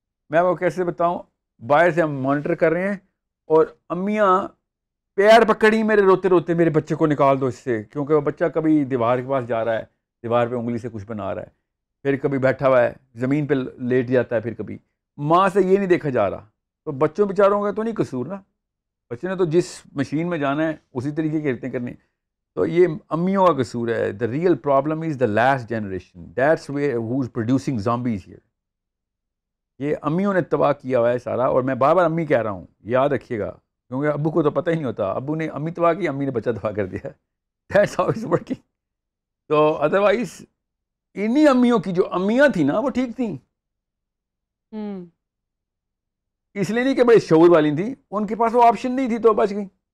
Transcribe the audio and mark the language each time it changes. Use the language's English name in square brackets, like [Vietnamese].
[Urdu] میں وہ کیسے بتاؤں, باہر سے ہم مانیٹر کر رہے ہیں اور امیاں پیر پکڑی میرے روتے روتے, میرے بچے کو نکال دو اس سے, کیونکہ وہ بچہ کبھی دیوار کے پاس جا رہا ہے, دیوار پہ انگلی سے کچھ بنا رہا ہے, پھر کبھی بیٹھا ہوا ہے زمین پہ لیٹ جاتا ہے, پھر کبھی ماں سے یہ نہیں دیکھا جا رہا. تو بچوں بیچاروں کا تو نہیں قصور نا, بچے نے تو جس مشین میں جانا ہے اسی طریقے کی حرکتیں کرنی. تو یہ امیوں کا قصور ہے. [English] The real problem is the last generation, that's where who is producing zombies here. [Urdu] یہ امیوں نے تباہ کیا ہوا ہے سارا. اور میں بار بار امی کہہ رہا ہوں, یاد رکھیے گا, کیونکہ ابو کو تو پتہ ہی نہیں ہوتا, ابو نے امی تباہ کی, امی نے بچہ تباہ کر دیا. [English] That's how it's working. [Urdu] تو ادروائز انہی امیوں کی جو امیاں تھیں نا وہ ٹھیک تھیں, اس لیے نہیں کہ بڑے شعور والی تھیں, ان کے پاس وہ آپشن نہیں تھی تو بچ گئیں.